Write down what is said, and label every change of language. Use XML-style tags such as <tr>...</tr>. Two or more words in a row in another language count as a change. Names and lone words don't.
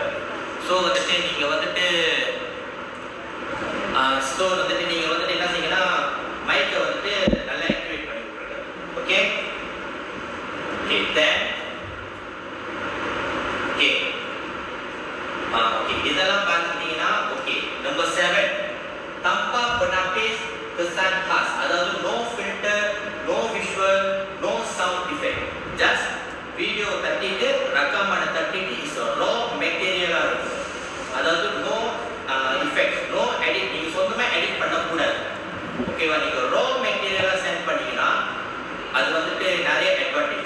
<ta>ஸோ வந்துட்டு நீங்கள் வந்துட்டு என்ன செய்யுங்கன்னா மைக்கை வந்துட்டு நல்லா ஆக்டிவேட் பண்ணி விட்டுருங்க.</ta> <en>okay okay then okay okay</en> <ta>இதெல்லாம் பார்த்துக்கிட்டீங்கன்னா ஓகே. நம்பர் 7,</ta> <ms>tanpa penapis kesan khas,</ms> <en>அதாவது no filter, no visual, no sound effect.</en> <ta>ஜஸ்ட் வீடியோ தட்டிட்டு ரக்கமான தட்டிட்டு</ta> <en>is raw</en> <ta>மெட்டீரியலாக இருக்கும்.</ta> <en>அதாவது no effects, no edit.</en> <ta>நீங்கள் சொந்தமாக எடிட் பண்ணக்கூடாது. ஓகேவா? நீங்கள்</ta> <en>raw material</en> <ta>சென்ட் பண்ணீங்கன்னா அது வந்துட்டு நிறைய அட்வான்டேஜ்.</ta>